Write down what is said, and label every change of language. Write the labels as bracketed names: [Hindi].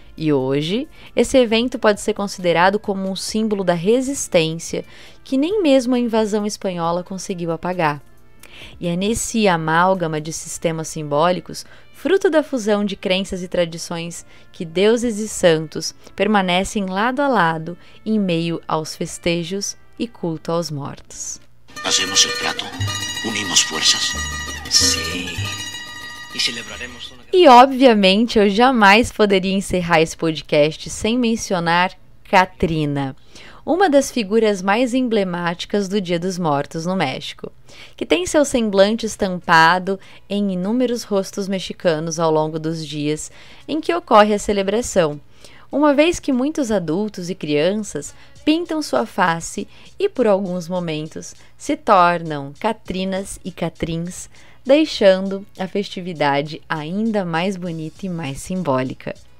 [Portuguese] E hoje, esse evento pode ser considerado como um símbolo da resistência que nem mesmo a invasão espanhola conseguiu apagar. E é nesse amálgama de sistemas simbólicos, fruto da fusão de crenças e tradições, que deuses e santos permanecem lado a lado em meio aos festejos e culto aos mortos. [Spanish] Hacemos el trato, unimos fuerzas. Sí. E celebraremos. [Portuguese] E obviamente eu jamais poderia encerrar esse podcast sem mencionar Catrina, uma das figuras mais emblemáticas do Dia dos Mortos no México. que tem seu semblante estampado em inúmeros rostos mexicanos ao longo dos dias em que ocorre a celebração, uma vez que muitos adultos e crianças pintam sua face e, por alguns momentos, se tornam catrinas e catrins, deixando a festividade ainda mais bonita e mais simbólica.